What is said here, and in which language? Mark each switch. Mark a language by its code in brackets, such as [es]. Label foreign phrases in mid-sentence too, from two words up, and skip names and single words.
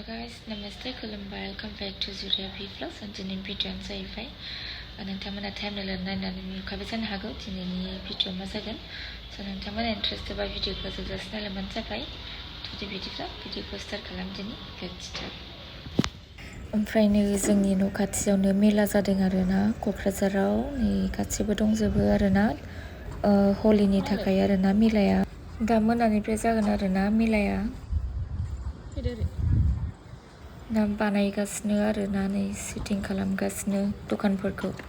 [brx] guys, namaste, खुलुमबाय, [en] welcome back to Zuria Vlogs and [brx] दिनैनि भिडिअ'आनो जाहैबाय नोंथांमोना टाइमलाइन नायनानै नुखाबाय जानो हागौ दिनैनि भिडिअ' मा जागोन स' नोंथांमोना इन्टारेस्टेड बा भिडिअ'खौ जोबजासिम नायलांबानो जाबाय जुदि बिदिब्ला भिडिअ'खौ स्टार्ट खालामदिनि [en] let's start [brx] ओमफ्राय नै जोंनि न' खाथियावनो मेला जादों आरोना क'क्राझाराव नै गासिबो दंजोबो आरोना हलिनि थाखाय आरोना मेलाया दा मोनानिफ्राय जागोन आरोना मेलाया दा बानायगासिनो आरोना नै सेटिं खालामगासिनो दखानफोरखौ